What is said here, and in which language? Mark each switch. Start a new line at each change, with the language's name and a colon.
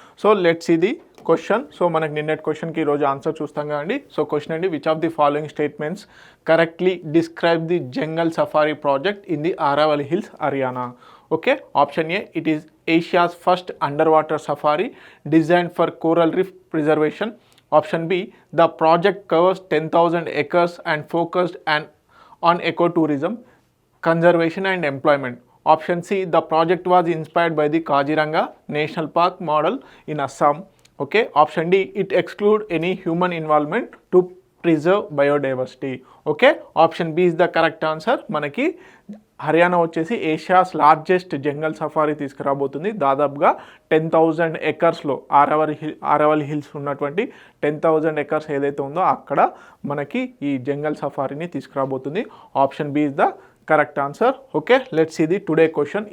English: So let's see the question.
Telugu: So మనకి నిన్నటి క్వశ్చన్కి ఈరోజు ఆన్సర్ చూస్తాం కదండి.
English: So question అండి, which of the following statements correctly describe the jungle safari project in the Aravalli hills, Haryana? Okay, option A, it is Asia's first underwater safari designed for coral reef preservation. Option B, the project covers 10,000 acres and focused on ecotourism, conservation and employment. Option C, the project was inspired by the Kaziranga National Park model in Assam. Okay. Option D, it excludes any human involvement to preserve biodiversity. Okay. Option B is the correct answer.
Telugu: మనకి హర్యానా వచ్చేసి Asia's largest జంగల్ safari తీసుకురాబోతుంది. దాదాపుగా 10,000 ఎకర్స్లో Aravalli hills ఉన్నటువంటి 10,000 acres ఏదైతే ఉందో అక్కడ మనకి ఈ జంగల్ సఫారీని తీసుకురాబోతుంది.
English: Option B is the correct answer. Okay, let's see the today question.